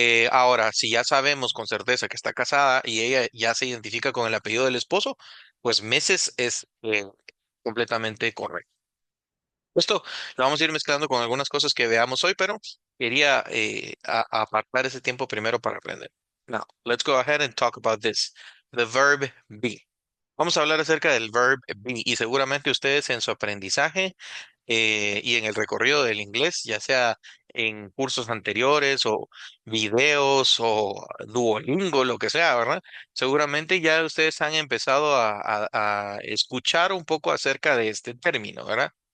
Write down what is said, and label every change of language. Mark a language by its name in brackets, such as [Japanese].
[Spanish] Ahora, si ya sabemos con certeza que está casada y ella ya se identifica con el apellido del esposo, pues Mrs. es completamente correcto. Esto lo vamos a ir mezclando con algunas cosas que veamos hoy, pero quería apartar ese tiempo primero para aprender. [English] Now, let's go ahead and talk about this. The verb be. [Spanish] Vamos a hablar acerca del verb be y seguramente ustedes en su aprendizaje y en el recorrido del inglés, ya sea en cursos anteriores o videos o Duolingo, lo que sea, ¿verdad? Seguramente ya ustedes han empezado a escuchar un poco acerca de este término, ¿verdad?